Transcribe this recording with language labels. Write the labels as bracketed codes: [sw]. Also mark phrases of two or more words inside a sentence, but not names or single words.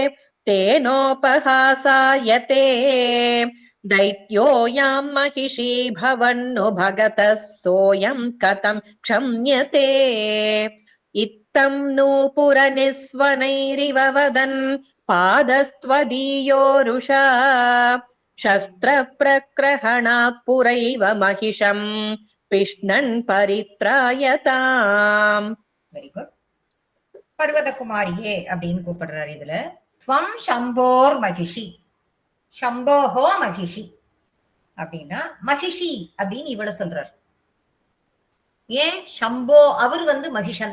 [sa] तेनोपहासायते दैत्योऽयां महिषी भवन्नु भगतः सोऽयं कथं क्षम्यते इत्थं नूपुरनिस्वनैरिव वदन् पादस्त्वदीयोरुषा शस्त्रप्रग्रहणात् पुरैव महिषं पिष्णन् परित्रायताम् [en] Very good. [ta] பர்வதகுமாரியே அப்படின்னு கூப்பிடுறாரு இதுல. [sa] त्वं शम्भोर् महिषी, शम्भोः महिषी [ta] அப்படின்னா மகிஷி அப்படின்னு இவளை சொல்றார். ஏன் சம்போ, அவர் மகிஷன்.